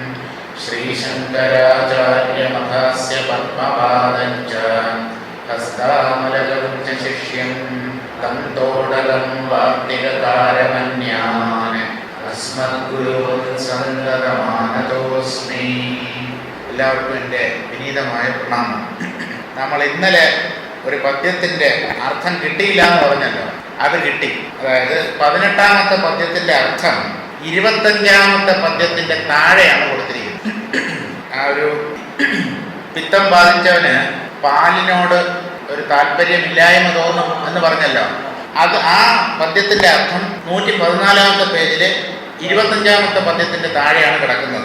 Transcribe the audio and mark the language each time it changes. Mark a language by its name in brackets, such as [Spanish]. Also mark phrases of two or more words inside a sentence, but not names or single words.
[Sanskrit] श्रीशङ्कराचार्यमथास्य पद्मपादं च हस्तामलकं च शिष्यं तं तोडलं वार्तिककारमन्यान् अस्मद्गुरोन् सन्ततमानतोऽस्मि. [Malayalam] എല്ലാവർക്കും എൻ്റെ വിനീതമായ പ്രണാമം. നമ്മൾ ഇന്നലെ ഒരു പദ്യത്തിൻ്റെ അർത്ഥം കിട്ടിയില്ല എന്ന് പറഞ്ഞല്ലോ, അത് കിട്ടി. അതായത് 18ാമത്തെ പദ്യത്തിൻ്റെ അർത്ഥം 25ാമത്തെ പദ്യത്തിൻ്റെ താഴെയാണ് കൊടുത്തിരിക്കുന്നത്. ആ ഒരു പിത്തം ബാധിച്ചവന് പാലിനോട് ഒരു താല്പര്യമില്ലായ്മ തോന്നും എന്ന് പറഞ്ഞല്ലോ, അത് ആ പദ്യത്തിൻ്റെ അർത്ഥം 114ാമത്തെ പേജിൽ 25ാമത്തെ പദ്യത്തിൻ്റെ താഴെയാണ് കിടക്കുന്നത്.